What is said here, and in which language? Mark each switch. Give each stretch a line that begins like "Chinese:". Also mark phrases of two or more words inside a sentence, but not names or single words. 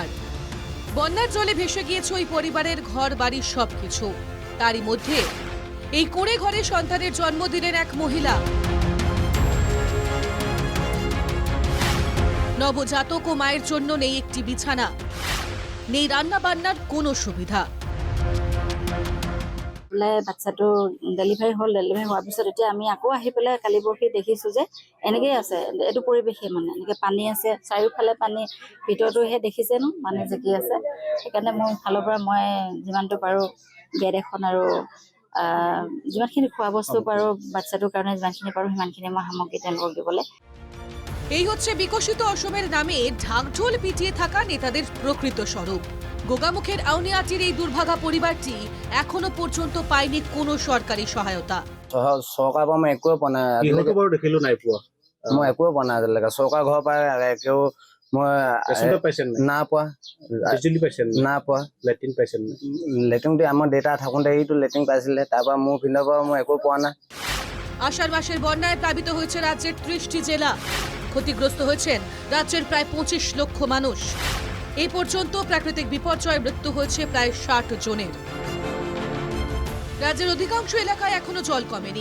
Bangla: বন্যার জলে ভেসে গিয়েছে ওই পরিবারের ঘর বাড়ির সবকিছু। তারই মধ্যে এই কুঁড়ে ঘরে সন্তানের জন্ম দিলেন এক মহিলা। নবজাতক ও মায়ের জন্য নেই একটি বিছানা, নেই রান্না বান্নার কোনো সুবিধা।
Assamese: বাচ্চাটো ডেলিভাৰী হোৱাৰ পিছত এতিয়া আমি আকৌ আহি পেলাই কালি পৰহি দেখিছোঁ যে এনেকেই আছে। এইটো পৰিৱেশে মানে এনেকৈ পানী আছে, চাৰিওফালে পানী, ভিতৰটোহে দেখিছে ন মানে জেকি আছে। সেইকাৰণে মোৰ ফালৰ পৰা মই যিমানটো পাৰোঁ বেড এখন আৰু যিমানখিনি খোৱা বস্তু পাৰোঁ বাচ্চাটোৰ কাৰণে যিমানখিনি পাৰোঁ সিমানখিনি মই সামগ্ৰী তেওঁলোকক দিবলৈ।
Bangla: এই হচ্ছে বিকশিত অসমের নামে ঢাকঢোল পিটিয়ে থাকা নেতাদের প্রকৃত স্বরূপ। গোগামুখের আউনিয়াটির এই দুর্ভাগা পরিবারটি এখনো পর্যন্ত পায়নি কোনো সরকারি সহায়তা।
Assamese: চৰকাৰৰ পৰা মই একোৱে পোৱা নাই। ইহঁতো বাৰু দেখিলো নাই পোৱা। মই একোৱে পোৱা নাই আজিলৈকে। চৰকাৰ ঘৰৰ পৰা একেও মই নাই পোৱা। বিজুলী পাইছে নাই পোৱা। লেট্ৰিন পাইছে লেট্ৰিনটো আমাৰ দেউতা থাকোঁতে এইটো লেট্ৰিন পাইছিলে, তাৰপৰা মোৰ ভিন্ন পৰা মই একো পোৱা নাই।
Bangla: আষাঢ় মাসের বন্যায় প্লাবিত হয়েছে রাজ্যের 30টি জেলা। ক্ষতিগ্রস্ত হয়েছেন রাজ্যের প্রায় 25 লক্ষ মানুষ। এই পর্যন্ত প্রাকৃতিক বিপর্যয়ে মৃত্যু হয়েছে প্রায় 60 জনের। রাজ্যের অধিকাংশ এলাকায় এখনো জল কমেনি।